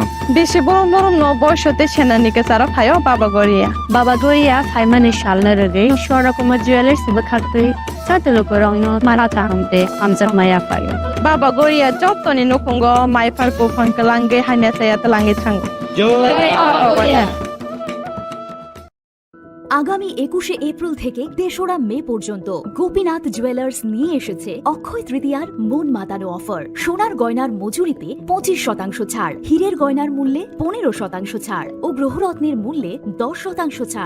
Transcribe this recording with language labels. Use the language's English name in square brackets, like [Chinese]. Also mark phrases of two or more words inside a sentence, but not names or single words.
[Kok Borok] बेसे बरम न बयसते सेनानिके सारा फायो बाबा गरिया फाइमानि सालना रगे शरकमा ज्वेलर्स बखातै साते लुकुरगन मारा ताहमते आमजा माया फायो बाबा गरिया जतनि नखंग माइफारको फंकलांगे हाइना साया तलांगे थांगो [Bangla] আগামী 21শে এপ্রিল থেকে 3রা মে পর্যন্ত গোপীনাথ জুয়েলার্স নিয়ে এসেছে অক্ষয় তৃতীয়ার মন মাতানো অফার। সোনার গয়নার মজুরিতে 25% ছাড়, হীরের গয়নার মূল্যে 15% ছাড় ও গ্রহরত্নের মূল্যে 10% ছাড়।